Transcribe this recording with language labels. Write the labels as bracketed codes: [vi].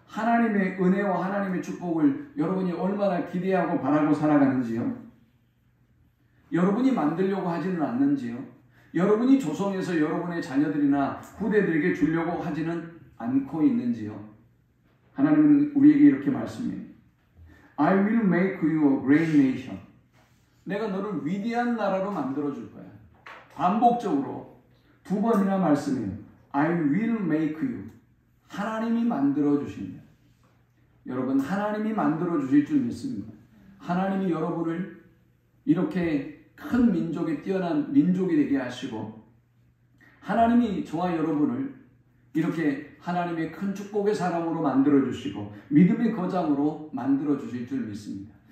[ko] 하나님의 은혜와 하나님의 축복을 여러분이 얼마나 기대하고 바라고 살아가는지요? 여러분이 만들려고 하지는 않는지요? 여러분이 조성해서 여러분의 자녀들이나 후대들에게 주려고 하지는 않고 있는지요? 하나님은 우리에게 이렇게 말씀해요. [en] I will make you a great nation. [ko] 내가 너를 위대한 나라로 만들어줄 거야. 반복적으로 2번이나 말씀해요. [en] I will make you. [ko] 하나님이 만들어주신다. 여러분, 하나님이 만들어주실 줄 믿습니다. 하나님이 여러분을 이렇게 큰 민족에 뛰어난 민족이 되게 하시고, 하나님이 저와 여러분을 이렇게 하나님의 큰 축복의 사람으로 만들어주시고 믿음의 거장으로 만들어주실 줄 믿습니다.